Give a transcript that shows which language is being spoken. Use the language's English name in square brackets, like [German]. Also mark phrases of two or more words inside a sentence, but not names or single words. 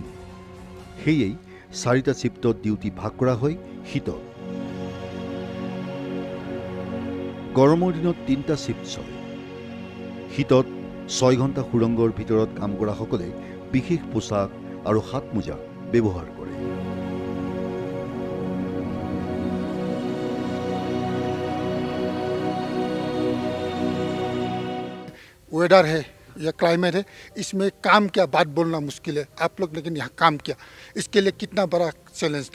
[Assamese] সেয়েই 4টা শিফ্টত ডিউটি ভাগ কৰা হয় শীতত। গৰমৰ দিনত 3টা শিফ্ট চলে। শীতত 6 ঘণ্টা সুৰংগৰ ভিতৰত কাম কৰাসকলে বিশেষ পোছাক আৰু হাত মোজা ব্যৱহাৰ কৰে। [Hindi] वेदर है या क्लाइमेट है, इसमें काम क्या बात बोलना मुश्किल है। आप लोग लेकिन यहाँ काम किया, इसके लिए कितना बड़ा चैलेंज था?